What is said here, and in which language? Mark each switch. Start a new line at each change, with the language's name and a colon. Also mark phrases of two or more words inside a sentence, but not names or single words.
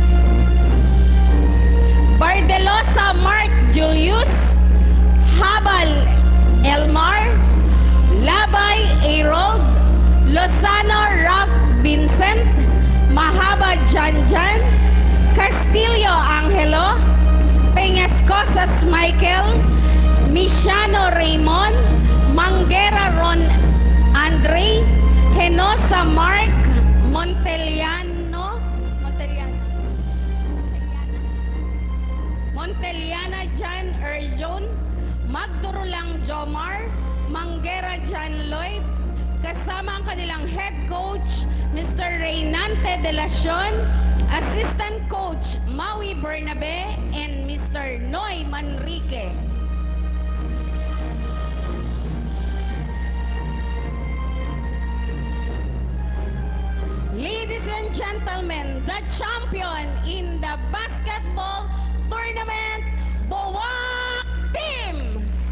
Filipino: Bardelosa Mark Julius. Habal Elmar. Labay Arold. Lozano Raf Vincent. Mahaba Janjan. Castillo Angelo. Peñascosas Michael. Misiano Raymond. Manguera Ron Andre. Henosa Mark. Monteliana Jan Erjon, Magdurulang Jomar, Manguera Jan Lloyd, kasama ang kanilang
English: head coach,
Filipino: Mr. Reynante de Lacion,
English: assistant coach, Maui Bernabe, and Mr. Noy Manrique. Ladies and gentlemen, the champion in the basketball tournament, Bowak Team!